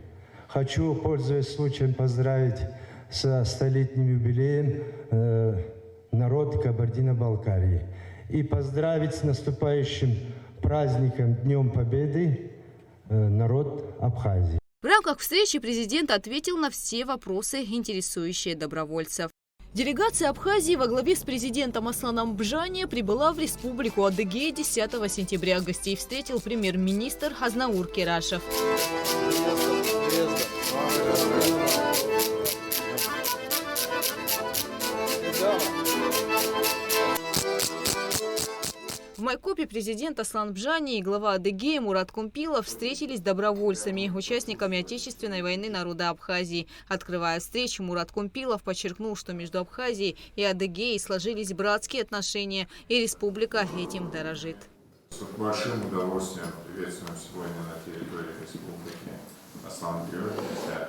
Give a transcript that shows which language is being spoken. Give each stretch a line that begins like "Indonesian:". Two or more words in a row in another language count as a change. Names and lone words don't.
Russian: Хочу, пользуясь случаем, поздравить со столетним юбилеем народ Кабардино-Балкарии и поздравить с наступающим праздником Днем Победы народ Абхазии. В рамках встречи президент ответил на все вопросы, интересующие добровольцев. Делегация Абхазии во главе с президентом Асланом Бжания прибыла в республику Адыгея 10 сентября. Гостей встретил премьер-министр Азнаур Керашев. В Майкопе президент Аслан Бжания и глава Адыгея Мурат Кумпилов встретились с добровольцами, участниками Отечественной войны народа Абхазии. Открывая встречу, Мурат Кумпилов подчеркнул, что между Абхазией и Адыгеей сложились братские отношения, и республика этим дорожит. С большим удовольствием приветствуем сегодня на территории республики Аслана Георгиевича.